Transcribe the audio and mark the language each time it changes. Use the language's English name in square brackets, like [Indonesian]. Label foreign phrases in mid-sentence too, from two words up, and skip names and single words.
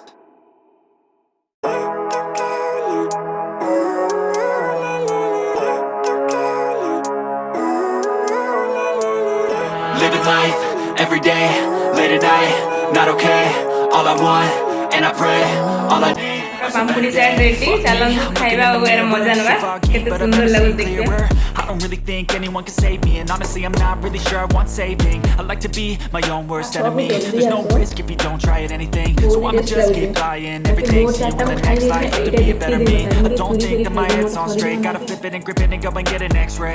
[English] Living life, everyday, late at night, not okay. All I want, and I pray, all I need. [Odia] ପାମପୁରୀ ଚାଟ ରେଡି ଚଳନ୍ତୁ ଖାଇବା ଆଉ ଏର ମଜା ନେବା କେତେ ସୁନ୍ଦର ଲାଗୁଛି ଦେଖିବା [English] I don't really think anyone can save me, and honestly I'm not really sure I want saving. I like to be my own worst enemy. There's no risk if you don't try at anything, so I'ma just keep buying everything. See you in the next life, to be a better me. I don't think that my head's on straight. Gotta flip it and grip it and go and get an x-ray.